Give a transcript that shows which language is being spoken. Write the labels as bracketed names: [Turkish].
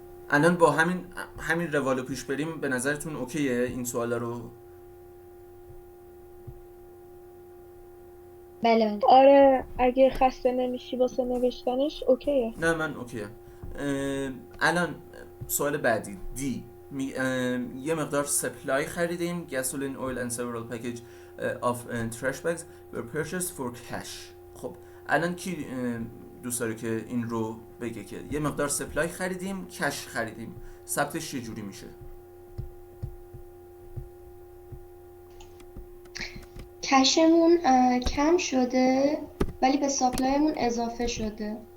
[Persian] الان با همین روالو پیش بریم به نظرتون اوکیه این سوالا رو؟ بله بله. آره اگه خسته نمیشی واسه نوشتنش اوکیه. نه من اوکیه. الان سوال بعدی دی یه مقدار سپلای خریدیم [English] gasoline oil and several package of trash bags were purchased for cash. [Persian] خب الان کی دوست داره که این رو بگه که یه مقدار سپلای خریدیم کش خریدیم، ثبتش چجوری میشه؟ کشمون کم شده ولی به ساپلایمون اضافه شده.